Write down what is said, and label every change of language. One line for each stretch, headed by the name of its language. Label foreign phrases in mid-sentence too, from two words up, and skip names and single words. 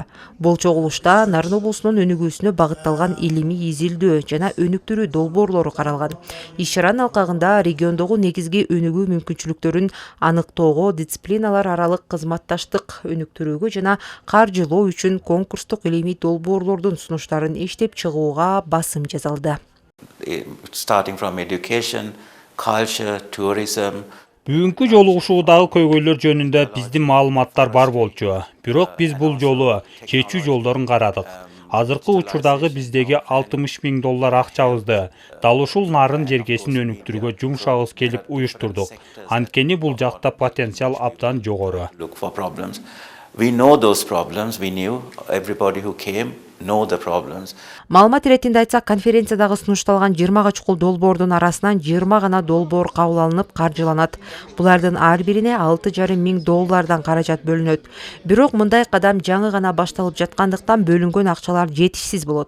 Kyrgyz: Бул чогулушта Нарын облусунун өнүгүүсүнө багытталган илимий изилдөө жана өнүктүрүү долбоорлору каралган. Иш-чаранын алкагында региондогу негизги өнүгүү мүмкүнчүлүктөрүн аныктоого, дисциплиналар аралык кызматташтык өнүктүрүүгө жана каржылоо үчүн конкурстук илимий долбоорлордун сунуштарын иштеп чыгууга басым жасалды.
English: Starting from education, culture, tourism.
Kyrgyz: Бүгүнкү жолугушуудагы көйгөйлөр жөнүндө биздин маалыматтар бар болчу. Бирок биз бул жолу чечүү жолдорун карадык. Азыркы учурдагы биздеги $60,000 акчабызды дал ушул нарын жергесин өнүктүрүүгө жумшабыз келип уюштурдук. Анткени бул жакта потенциал абдан жогору.
English: We know those problems. We knew everybody who came know the problems.
Kyrgyz: Маалымат иретинде айтсак, конференциядагы сунушталган 20 чукул долбоордун арасынан 20 гана долбоор кабыл алынып каржыланат. Булардын ар бирине $6,500 каражат бөлүнөт. Бирок мындай кадам жаңы гана башталып жаткандыктан бөлүнгөн акчалар жетишсиз болот.